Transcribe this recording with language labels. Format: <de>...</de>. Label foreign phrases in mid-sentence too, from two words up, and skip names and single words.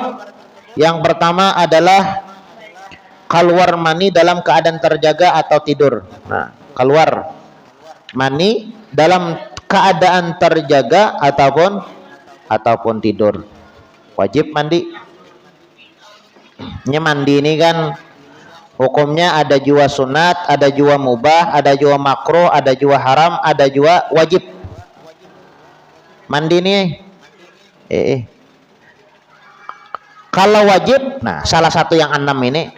<id>Yang pertama adalah keluar mani dalam keadaan terjaga atau tidur. Nah, keluar mani dalam keadaan terjaga ataupun tidur, wajib mandi.</id> <bjn>Mandi ini kan hukumnya ada jua sunat, ada jua mubah, ada jua makruh, ada jua haram, ada jua wajib.</bjn> <id>Mandi nih kalau wajib, nah salah satu yang 6 ini.</id>